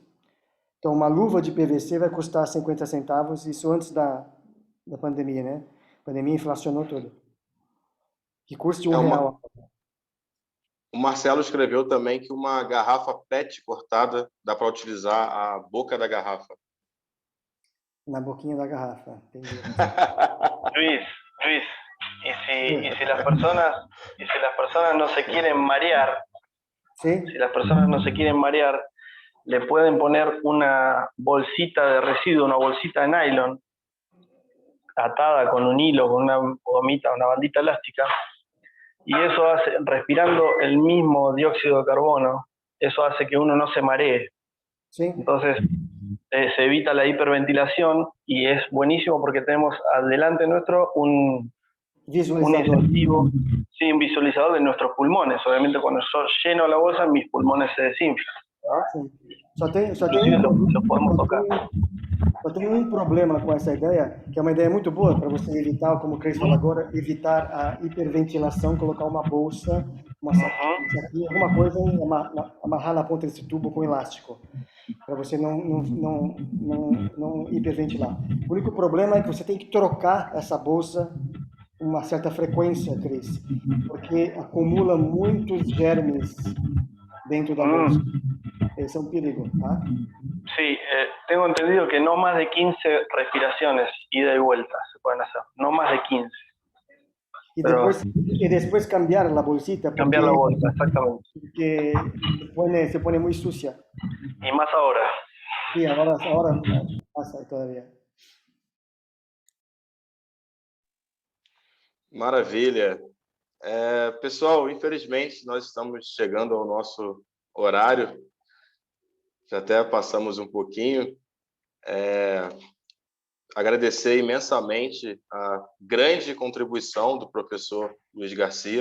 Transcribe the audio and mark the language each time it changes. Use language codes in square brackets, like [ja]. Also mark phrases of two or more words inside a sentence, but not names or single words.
[pt] Então, uma luva de PVC vai custar 50 centavos, isso antes da pandemia, né? A pandemia inflacionou tudo. Que custe R$1. O Marcelo escreveu também que uma garrafa PET cortada dá para utilizar a boca da garrafa. Na boquinha da garrafa, entendi. [es] Luis, y si las personas no se quieren marear, ¿sí? Si las personas no se quieren marear, le pueden poner una bolsita de residuo, una bolsita de nylon, atada con un hilo, con una gomita, una bandita elástica, y eso hace, respirando el mismo dióxido de carbono, eso hace que uno no se maree. ¿Sí? Entonces, se evita la hiperventilación y es buenísimo porque tenemos adelante nuestro un incentivo, sí, un visualizador de nuestros pulmones. Obviamente cuando yo lleno la bolsa, mis pulmones se desinflan, ¿no? [pt] Só tem um problema com essa ideia, que é uma ideia muito boa para você evitar, como o Cris falou agora, evitar a hiperventilação, colocar uma bolsa, uma saquinha, alguma coisa e amarrar na ponta desse tubo com elástico, para você não hiperventilar. O único problema é que você tem que trocar essa bolsa com uma certa frequência, Cris, porque acumula muitos germes dentro da bolsa. [es] Ese es un perigo, ¿ah? Sí, tengo entendido que no más de 15 respiraciones, ida y vuelta, se pueden hacer. No más de 15. Y después cambiar la bolsita. Cambiar la bolsa, exactamente. Porque se pone muy sucia. Y más ahora. Sí, ahora pasa todavía. [pt] Maravilha. Pessoal, infelizmente, nós estamos chegando ao nosso horário. Já até passamos um pouquinho. Agradecer imensamente a grande contribuição do professor Luiz Garcia.